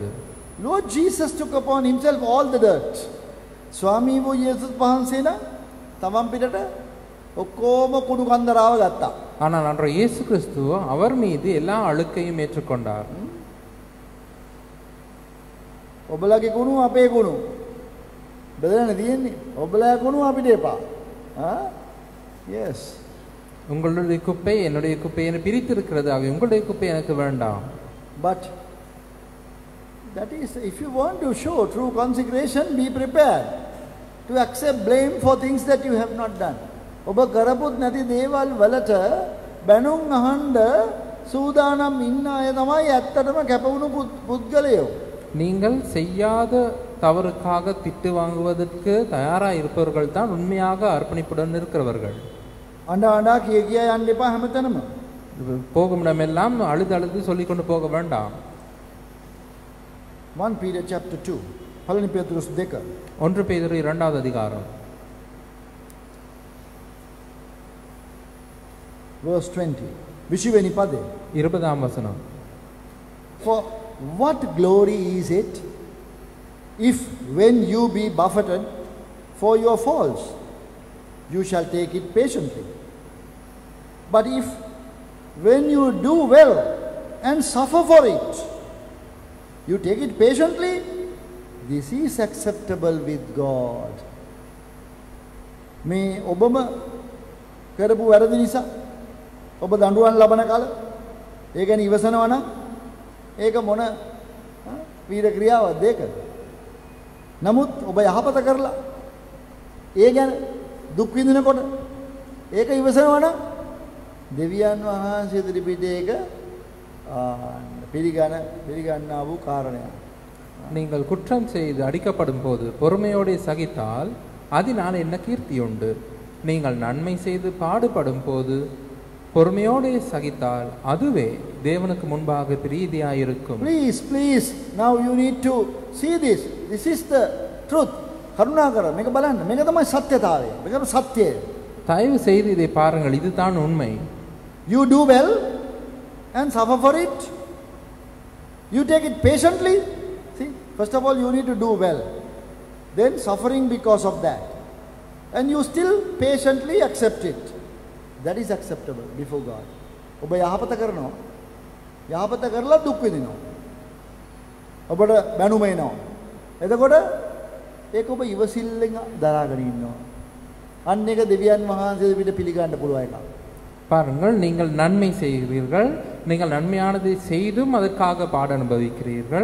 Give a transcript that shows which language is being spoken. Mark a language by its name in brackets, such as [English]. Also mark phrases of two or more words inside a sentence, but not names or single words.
[English] Lord Jesus took upon himself all the dirt. [Sinhala] ස්වාමී වූ යේසුස් වහන්සේ න තමන් පිටට ඔක්කොම කුණු කන්දරාව ගත්තා. [Tamil] ஆனால் அன்றைய இயேசு கிறிஸ்து அவர் மீது எல்லா அழுக்கையும் ஏற்றுக்கொண்டார். [Sinhala] ඔබලගේ කුණු අපේ කුණු බෙදලා තියෙන්නේ. ඔබලා කුණු අපිට එපා. Yes. [Tamil] உங்களுடைய குப்பை என்னுடைய குப்பை என பிரித்திருக்கிறது, ஆக உங்களுடைய குப்பை எனக்கு வேண்டாம். [English] But that is, if you want to show true consecration, be prepared to accept blame for things that you have not done. [Sinhala] ඔබ කරපුත් නැති දේවල් වලට බැනුම් අහන්න සූදානම් ඉන්න අය තමයි ඇත්තටම කැපවුණු පුද්ගලයෝ. [Tamil] நீங்கள் செய்யாத தவறுக்காக திட்டு வாங்குவதற்கு தயாராக இருப்பவர்கள் தான் உண்மையாக அர்ப்பணிப்புடன் இருக்கிறவர்கள். [Sinhala] අඬා අඬා කිය කියා යන්න එපා හැමතැනම. [Tamil] போகும் இடமெல்லாம் அழுது அழுது சொல்லிக் கொண்டு போக வேண்டாம். [Sinhala] 1 Peter chapter 2 පළවෙනි පේතුරුස් 2 [Tamil] 1 பேதுரு 2வது அதிகாரம் [Sinhala] verse 20 20වෙනි පදේ [Tamil] 20ாம் வசனம். [English] For what glory is it if when you be buffeted for your faults you shall take it patiently? But if when you do well and suffer for it you take it patiently, this is acceptable with God. [Sinhala] මේ ඔබම කරපු වැරදි නිසා ඔබ දඬුවම් ලබන කාල ඒ ගැන ඉවසනවා නම් ඒක මොන වීර ක්‍රියාවක්ද ඒක? නමුත් ඔබ යහපත කරලා ඒ ගැන දුක් විඳිනකොට ඒක ඉවසනවා නම් දෙවියන් වහන්සේ ඉදිරිපිටේ ඒක පිළිගන්නා වූ කාරණයක්. [Tamil] நீங்கள் குற்றம் செய்து அடிக்கப்படும் போது பொறுமையோடு சகித்தால் அதனால் என்ன கீர்த்தி உண்டு? நீங்கள் நன்மை செய்து பாடுபடும் போது பொறுமையோடு சகித்தால் அதுவே தேவனுக்கு முன்பாக பிரீதியாயிருக்கும். [English] Please, now you need to see this. This is the truth. [Sinhala] කරුණාකර මේක බලන්න. මේක තමයි සත්‍යතාවය. මේක සත්‍යය. [Tamil] தயவு செய்து இதை பாருங்கள், இதுதான் உண்மை. [English] You do well and suffer for it. You take it patiently. See, first of all you need to do well. Then suffering because of that. And you still patiently accept it. That is acceptable before God. [Sinhala] ඔබ යහපත කරනවා. යහපත කරලා දුක් විඳිනවා. ඔබට බැනුම එනවා. එතකොට ඒක ඔබ ඉවසිල්ලෙන් දරාගෙන ඉන්නවා. අන්න ඒක දෙවියන් වහන්සේ පිට පිළිගන්න පුළුවන් එකක්. [Tamil] பாருங்கள், நீங்கள் நன்மை செய்கிறீர்கள், நீங்கள் நன்மையானதை செய்தும் அதற்காக பாட அனுபவிக்கிறீர்கள்.